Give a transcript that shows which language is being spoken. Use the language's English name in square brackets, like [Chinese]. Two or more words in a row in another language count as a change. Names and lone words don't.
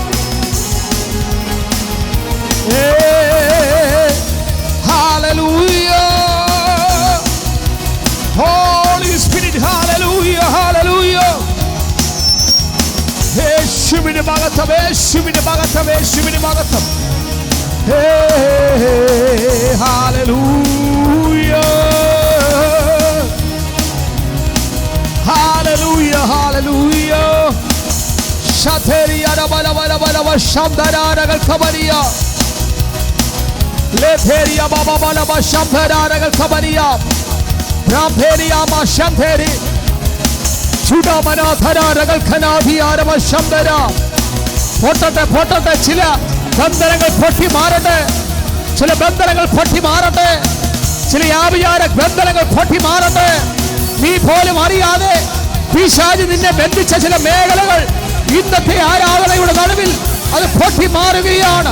[English] Hallelujah, Holy Spirit, hallelujah, hallelujah. [Malayalam] യേശുവിന്റെ മഹത്വം, യേശുവിന്റെ മഹത്വം, യേശുവിന്റെ മഹത്വം. [English] Hallelujah, hallelujah, hallelujah. Shateria bala bala bala bala shamdara ragal kabariya. Letheria baba bala bala shamdara ragal kabariya. Ramperia ma shamtheri. Chuda mana thara ragal khanadi arama shamdara. [Malayalam] പൊട്ടട്ടെ പൊട്ടട്ടെ ചില ബന്ധനങ്ങൾ പൊട്ടി മാറട്ടെ. ചില ബന്ധനങ്ങൾ പൊട്ടി മാറട്ടെ. ചില ആവിയാര ബന്ധനങ്ങൾ പൊട്ടി മാറട്ടെ. നീ പോലും അറിയാതെ പിശാച് നിന്നെ ബന്ധിച്ച ചില മേഖലകൾ ഇന്നത്തെ ആരാധനയുടെ നടുവിൽ അത് പൊട്ടി മാറുകയാണ്.